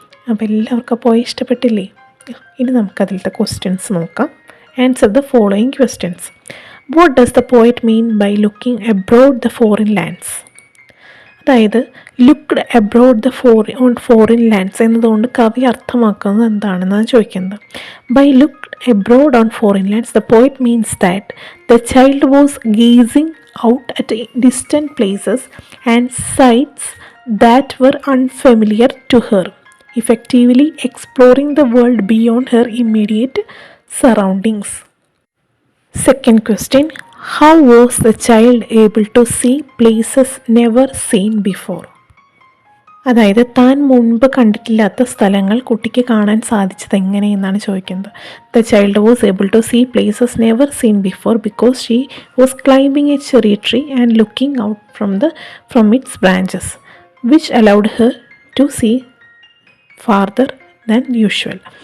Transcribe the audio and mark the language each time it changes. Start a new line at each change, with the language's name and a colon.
Malayalam: അപ്പോൾ എല്ലാവർക്കും പോയ ഇഷ്ടപ്പെട്ടില്ലേ? ഇനി നമുക്കതിലത്തെ ക്വസ്റ്റ്യൻസ് നോക്കാം.
English: Answer the following questions. What does the poet mean by looking abroad the foreign lands?
Malayalam: അതായത്
English: looked abroad on foreign lands
Malayalam: എന്നതുകൊണ്ട് കവി അർത്ഥമാക്കുന്നത് എന്താണെന്നാണ് ചോദിക്കുന്നത്.
English: By looked abroad on foreign lands, the poet means that the child was gazing out at distant places and sights that were unfamiliar to her, effectively exploring the world beyond her immediate surroundings. Second question, how was the child able to see places never seen before?
Malayalam: അതായത് താൻ മുൻപ് കണ്ടിട്ടില്ലാത്ത സ്ഥലങ്ങൾ കുട്ടിക്ക് കാണാൻ സാധിച്ചത് എങ്ങനെയെന്നാണ് ചോദിക്കുന്നത്.
English: The child was able to see places never seen before because she was climbing a ചെറിയ tree and looking out from its branches which allowed her to see farther than usual.